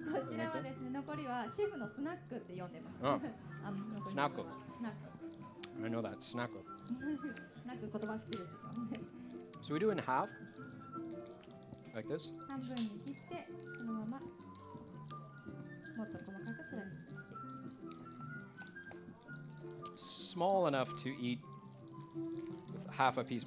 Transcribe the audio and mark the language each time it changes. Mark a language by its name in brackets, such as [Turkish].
[Japanese] こちらはですね、残りはシェフのスナックって呼んでます。 Oh. スナック。 [English] I know that. Snack. [Japanese] スナック言葉知ってるんですよね。 [English] So we do it in half, like this. [Japanese] 半分に切って、そのままもっと細かくスライスしていきます。 [English] Small enough to eat with half a piece.